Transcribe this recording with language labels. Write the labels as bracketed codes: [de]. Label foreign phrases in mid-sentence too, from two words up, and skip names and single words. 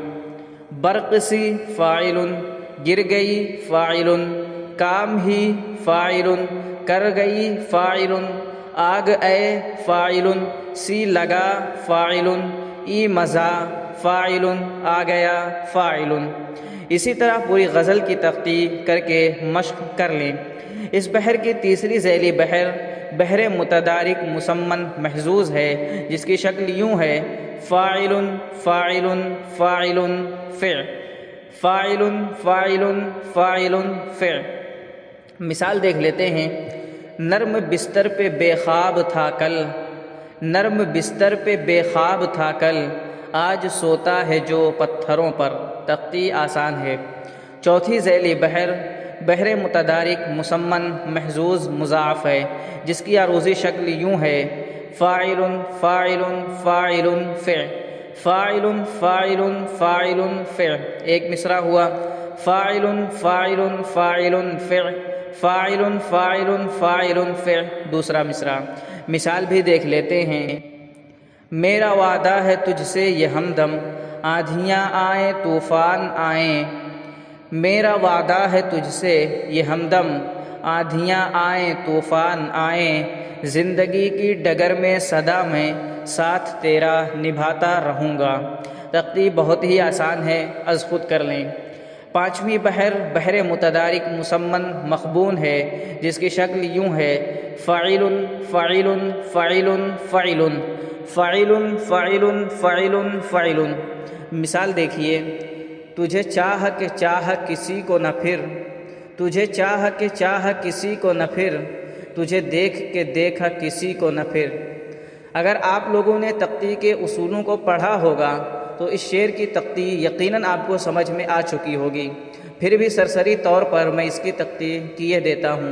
[ur] برق سی فاعل، گر گئی فاعل، کام ہی فاعل، کر گئی فاعل، آگ اے فاعل، سی لگا فاعل، ای مزا فاعل، آ گیا فاعل۔ اسی طرح پوری غزل کی تحقیق کر کے مشق کر لیں۔ اس بحر کی تیسری ذیلی بحر بحر متدارک مسمن محظوظ ہے، جس کی شکل یوں ہے: فاعل فاعل فاعل فعل، فاعل فاعل فاعل فعل۔ مثال دیکھ لیتے ہیں: نرم بستر پہ بے خواب تھا کل، نرم بستر پہ بے خواب تھا کل، آج سوتا ہے جو پتھروں پر۔ تحقیق آسان ہے۔ چوتھی ذیلی بحر بحر متدارک مسمن محظوظ مضاعف ہے، جس کی عروضی شکل یوں ہے: فاعل فاعل فاعل فعل، فاعل فاعل فاعل فعل۔ ایک مصرع ہوا: فاعل فاعل فاعل فعل، فاعل فاعل فاعل فعل۔ دوسرا مصرع۔ مثال بھی دیکھ لیتے ہیں: میرا وعدہ ہے تجھ سے یہ ہمدم، آندھیاں آئیں طوفان آئیں، میرا وعدہ ہے تجھ سے یہ ہمدم، آندھیاں آئیں طوفان آئیں، زندگی کی ڈگر میں صدا میں ساتھ تیرا نبھاتا رہوں گا۔ ترتیب بہت ہی آسان ہے، از خود کر لیں۔ پانچویں بحر بحر متدارک مسمن مخبون ہے، جس کی شکل یوں ہے: فاعل فاعل فاعل فاعل، فاعل فاعل فاعل فاعل۔ مثال دیکھیے: تجھے چاہ کہ چاہ کسی کو نہ پھر، تجھے چاہ کہ چاہ کسی کو نہ پھر، تجھے دیکھ کے دیکھا کسی کو نہ پھر۔ اگر آپ لوگوں نے تحقیق کے اصولوں کو پڑھا ہوگا تو اس شعر کی تحقیق یقیناً آپ کو سمجھ میں آ چکی ہوگی، پھر بھی سرسری طور پر میں اس کی تحقیق کیے دیتا ہوں۔